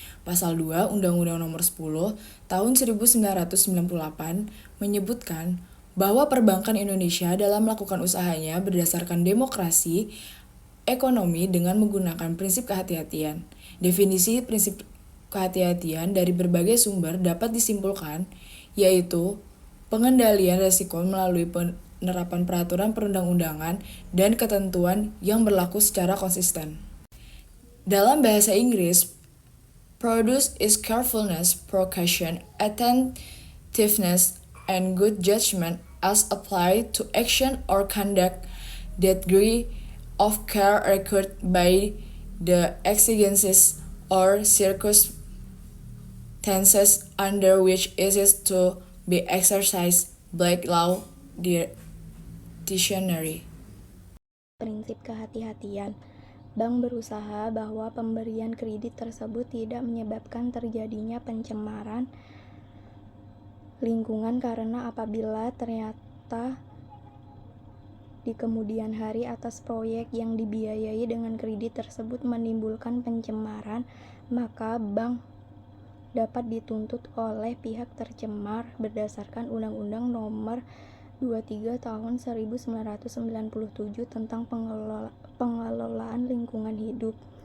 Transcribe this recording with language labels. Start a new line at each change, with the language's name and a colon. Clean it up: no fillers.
Indonesian: Pasal 2 Undang-Undang Nomor 10 Tahun 1998 menyebutkan bahwa perbankan Indonesia dalam melakukan usahanya berdasarkan demokrasi ekonomi dengan menggunakan prinsip kehati-hatian. Definisi prinsip kehati-hatian dari berbagai sumber dapat disimpulkan, yaitu pengendalian risiko melalui penerapan peraturan perundang-undangan dan ketentuan yang berlaku secara konsisten. Dalam bahasa Inggris,
English: prudence is carefulness, precaution, attentiveness, and good judgment as applied to action or conduct. That degree of care required by the exigencies or circumstances under which it is to be exercised. Black Law Dictionary.
Indonesian: prinsip kehati-hatian. Bank berusaha bahwa pemberian kredit tersebut tidak menyebabkan terjadinya pencemaran lingkungan karena apabila ternyata di kemudian hari atas proyek yang dibiayai dengan kredit tersebut menimbulkan pencemaran, maka bank dapat dituntut oleh pihak tercemar berdasarkan Undang-Undang Nomor 23 Tahun 1997 tentang pengelolaan lingkungan hidup.